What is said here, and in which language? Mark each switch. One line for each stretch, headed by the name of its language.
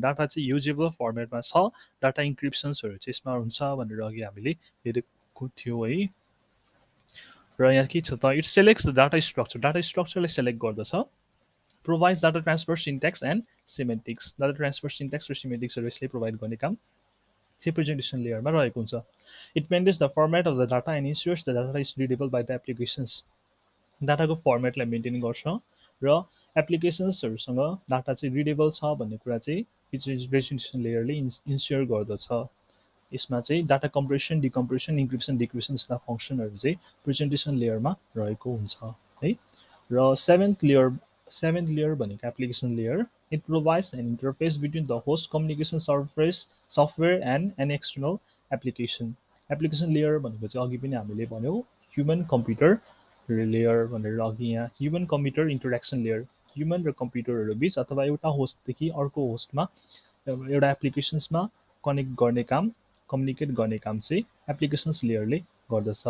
Nepali: Data चाहिँ usable फर्मेटमा छ, data इन्क्रिप्सन्सहरू चाहिँ यसमा हुन्छ भनेर अघि हामीले हेरेको थियो है। र यहाँ के छ त,
English: it selects the data structure,
Nepali: data स्ट्रक्चरलाई select गर्दछ,
English: provides data transfer syntax and semantics,
Nepali: data transfer syntax र सिमेन्टिक्सहरू यसले प्रोभाइड गर्ने काम चाहिँ प्रेजेन्टेसन लेयरमा रहेको हुन्छ।
English: It maintains the format of the data and ensures the data is readable by the applications.
Nepali: डाटाको फर्मेटलाई maintain गर्छ र एप्लिकेसन्सहरूसँग डाटा चाहिँ रिडेबल छ भन्ने कुरा चाहिँ प्रेजेन्टेसन लेयरले इन्स्योर गर्दछ। यसमा चाहिँ डाटा कम्प्रेसन, डिकम्प्रेसन, इन्क्रिप्सन, डिक्रिप्सन जस्ता फङ्सनहरू चाहिँ प्रेजेन्टेसन लेयरमा रहेको हुन्छ है। र सेभेन्थ लेयर भनेको application layer.
English: It provides an interface between the host communication surface software and an external application.
Nepali: Application layer भनेको चाहिँ अघि पनि हामीले भन्यौँ ह्युमन कम्प्युटर लेयर भनेर, अघि यहाँ human computer interaction layer, human र कम्प्युटरहरू बीच अथवा एउटा होस्टदेखि अर्को होस्टमा एउटा एप्लिकेसन्समा कनेक्ट गर्ने काम, कम्युनिकेट गर्ने काम चाहिँ एप्लिकेसन्स लेयरले गर्दछ।